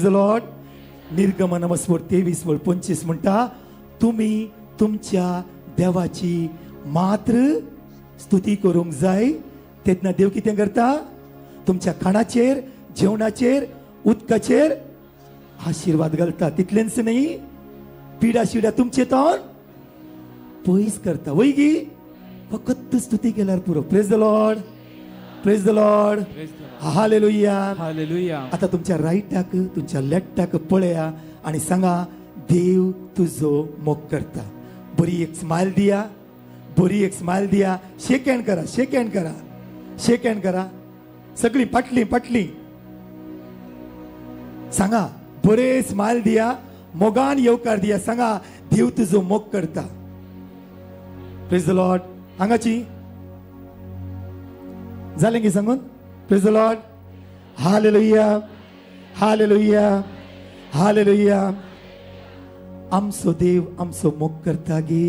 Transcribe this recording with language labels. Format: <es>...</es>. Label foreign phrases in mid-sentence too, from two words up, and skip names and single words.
<kok>लॉर्ड निर्गमनमस्वर 23:25 म्हणता तुम्ही तुमच्या देवाची मात्र स्तुती करूंक जाय तेन्ना देव कितें करता तुमच्या खाणाचेर जेवणाचेर उदकाचेर आशीर्वाद घालता तितलेंच न्ही पिडा शिडा तुमचे तोंड पयस करता वैगी फकत स्तुती केल्यार पुरो</kok> <en>praise the Lord praise the Lord</en> <kok>हालेलुया हालेलुया आता तुमच्या राईटाक तुमच्या लेफ्टाक पळया आणि सांगा देव तुझो मोग करता बरी एक स्माइल दिया बरी एक स्माइल दिया</kok> <en>shake hand</en> <kok>करा</kok> <en>shake hand</en> <kok>करा</kok> <en>shake hand</en> <kok>करा सगळी पटली पटली सांगा बरे स्माइल दिया मोगान येवकार दिया सांगा देव तुझो मोग करता</kok> <en>praise the Lord</en> <kok>हांगाची जालें की सांगून</kok> <en>praise the Lord</en> <kok>हालेलुया हालेलुया हालेलुया आमचो देव आमचो मोग करता गे.</kok>